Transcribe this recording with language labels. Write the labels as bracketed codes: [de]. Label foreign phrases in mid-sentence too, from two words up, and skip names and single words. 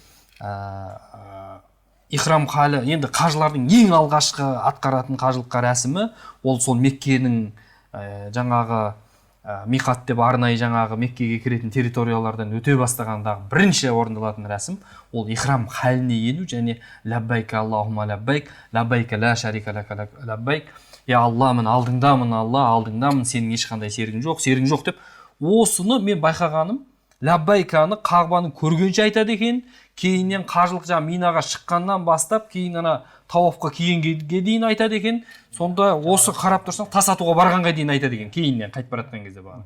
[kk] Ихрам халі, енді қажылардың ең алғашқы атқаратын қажылыққа рәсімі ол сол Меккенің жаңағы миқат деп арнайы жаңағы Меккеге кіретін территориялардан өте бастағандағы бірінші орындалатын рәсім ол ихрам халіне ену және [ar] لبيك اللهم لبيك لبيك لا شريك لك لبيك, [kk] я Алла, мен алдыңдамын, Алла, алдыңдамын, сенің ешқандай серігің жоқ деп осыны мен байқағаным, лаббайканы Қағбаны көргенше айтады екен, кейіннен қажылық жаңағы минаға шыққаннан бастап кейін ана тауафқа келгенге дейін айтады екен. Сонда осы қарап тұрсаң тас атуға барғанға дейін айтады екен, кейіннен қайтып бара жатқан кезде бағана.